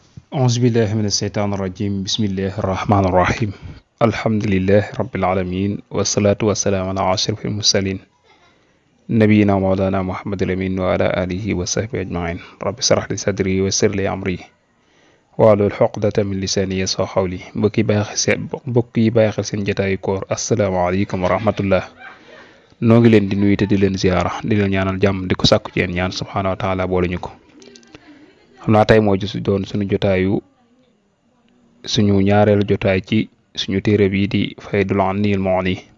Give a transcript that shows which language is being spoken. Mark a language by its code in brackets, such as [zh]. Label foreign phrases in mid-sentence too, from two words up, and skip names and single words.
[ar] أعوذ بالله من الشيطان الرجيم بسم الله الرحمن الرحيم الحمد لله رب العالمين والصلاة والسلام على أشرف المرسلين نبينا مولانا محمد الأمين وعلى آله وصحبه أجمعين رب اشرح لي صدري ويسر لي أمري واحلل عقدة من لساني يفقهوا قولي [wo] mbokki bàyyi xel seen jotaayu koor [ar] السلام عليكم ورحمة الله [wo] noo ngi leen di nuyu te di leen ziyaara di leen ñaanal jàmm di ko sàkku ci yéen ñaan [ar] سبحانه وتعالى [wo] boole ñu ko xam naa tey moo ci doon suñu jotaayu suñu ñaareelu jotaay ci suñu téere bii di Faydul Ghaniyyil Mughni